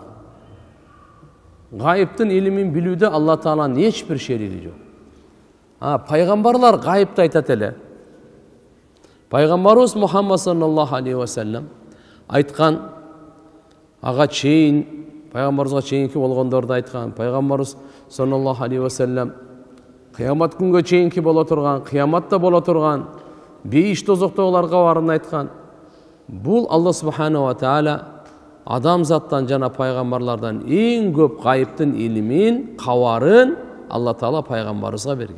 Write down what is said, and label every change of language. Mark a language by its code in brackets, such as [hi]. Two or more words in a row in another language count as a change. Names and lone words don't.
[ky] Гайыптын илимин билүүдө Алла Тааланын эч бир шериги жок. Пайгамбарлар гайыпты айтат эле. Пайгамбарыбыз Мухаммад [ar] صلى الله عليه و سلم [ky] айткан, ага чейин, пайгамбарыбызга чейинки болгондорду айткан, пайгамбарыбыз [ar] صلى الله عليه و سلم [ky] кыямат күнгө чейинки боло турган, кыяматта боло турган, бейиш тозоктогуларга барын айткан. Бул Алла [ar] سبحانه و تعالى [ky] адамзаттан жана пайгамбарлардан эң көп гайыптын илимин, кабарын Алла Таала пайгамбарыбызга берген.